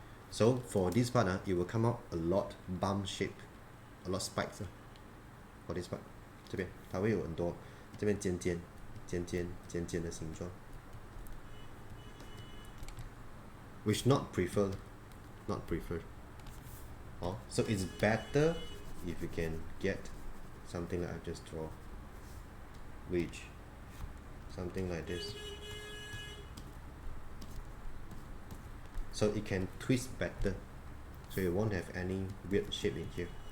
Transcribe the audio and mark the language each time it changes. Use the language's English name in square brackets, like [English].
[English] So for this part, it will come out a lot bump shape, a lot spikes. For this part, [Chinese] 这边它会有很多这边尖尖的形状 [English] which not preferred. So it's better if you can get something like I just draw, which something like this. So it can twist better, so you won't have any weird shape in here.